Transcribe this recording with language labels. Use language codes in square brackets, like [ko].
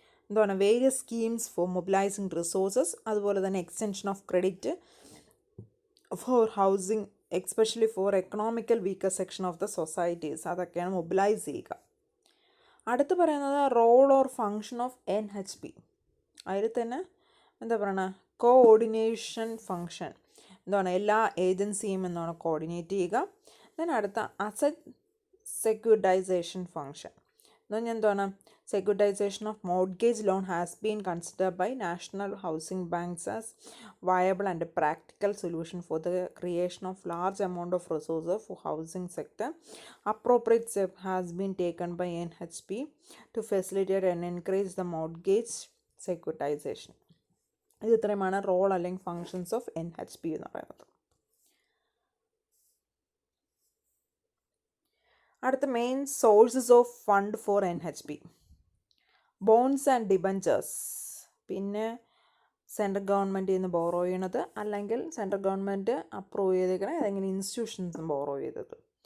[en] എന്താണ്, various schemes for mobilising resources, [ml] അതുപോലെ തന്നെ [en] Extension of credit for housing especially for economical weaker section of the societies. [ml] അതൊക്കെയാണ് mobilise ചെയ്യുക. അടുത്ത് പറയുന്നത് [en] Role or function of NHB. [ml] അതിൽ തന്നെ എന്താ പറയുക, കോഓർഡിനേഷൻ ഫങ്ഷൻ. എന്താണ്, എല്ലാ ഏജൻസിയും എന്താണ് കോർഡിനേറ്റ് ചെയ്യുക. [en] then അടുത്ത asset securitisation function [ml] എന്ന് പറഞ്ഞാൽ എന്താണ്, [en] securitization of mortgage loan has been considered by national housing banks as viable and a practical solution for the creation of large amount of resources for housing sector. Appropriate step has been taken by NHB to facilitate and encourage the mortgage securitization. [ml] ഇത് ഇത്രയുമാണ് role അല്ലെങ്കിൽ [en] functions of NHB [ml] എന്ന് പറയുന്നത്. [en] അടുത്ത main sources of fund for NHB. Bonds and debentures. [ml] പിന്നെ central ഗവൺമെൻറ്റിൽ നിന്ന് borrow ചെയ്യണത്, അല്ലെങ്കിൽ സെൻട്രൽ ഗവൺമെൻറ് അപ്രൂവ് ചെയ്തേക്കണ ഏതെങ്കിലും ഇൻസ്റ്റിറ്റ്യൂഷൻസ് ബോറോ ചെയ്തത്.